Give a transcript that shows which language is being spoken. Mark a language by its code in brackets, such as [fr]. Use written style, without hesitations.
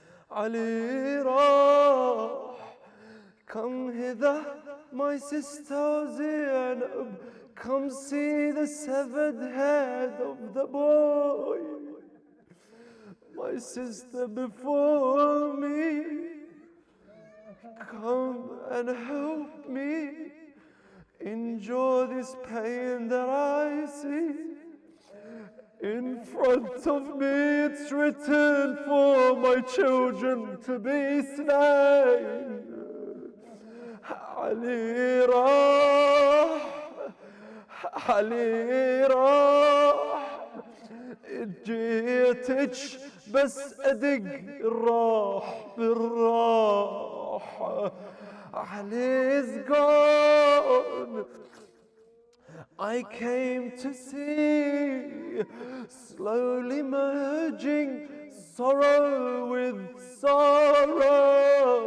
[ar] علي راح [en] come hither my sister Zainab come see the severed head of the boy my sister before me come and help me endure this pain that I see. In front of me it's written for my children to be slain. [ar] Ali Rah, Ali Rah, جيتك بس أدق الراح بالراح. [en] Ali's gone. I came to see, slowly merging sorrow with sorrow.